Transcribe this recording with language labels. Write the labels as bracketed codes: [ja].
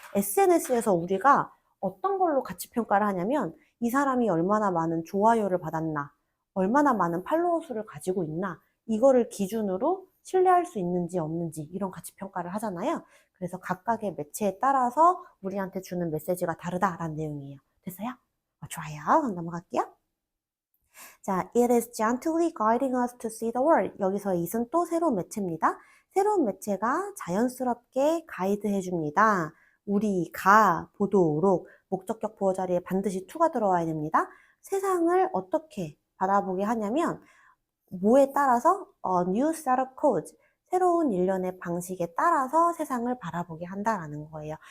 [ko] SNS에서 우리가 어떤 걸로 가치 평가를 하냐면 이 사람이 얼마나 많은 좋아요를 받았나, 얼마나 많은 팔로워 수를 가지고 있나 이거를 기준으로 신뢰할 수 있는지 없는지 이런 가치 평가를 하잖아요. 그래서 각각의 매체에 따라서 우리한테 주는 메시지가 다르다라는 내용이에요. 됐어요? 좋아요. 그럼 넘어갈게요. [en] 자, it is gently guiding us to see the world. [ko] 여기서 it은 또 새로운 매체입니다. 새로운 매체가 자연스럽게 가이드해 줍니다. 우리가 보도록 목적격 보호 자리에 반드시 to가 들어와야 됩니다. 세상을 어떻게 바라보게 하냐면 뭐에 따라서 [en] new set of codes, [ko] 새로운 일련의 방식에 따라서 세상을 바라보게 한다라는 거예요.